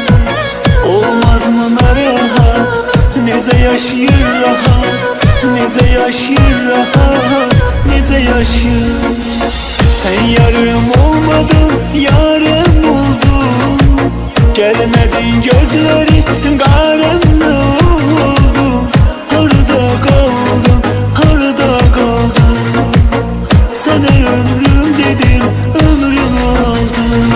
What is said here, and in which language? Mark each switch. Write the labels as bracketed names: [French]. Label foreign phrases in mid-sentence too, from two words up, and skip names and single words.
[Azerbaijani] Olmaz mı narahat, necə yaşayır rahat, necə yaşayır rahat, necə yaşayır. [Turkish] Sen yarım olmadın, yarım oldun. Gelmedin gözleri karanlık oldu. Harada kaldım, harada kaldım. Sana ömrüm dedim, ömrüm aldım.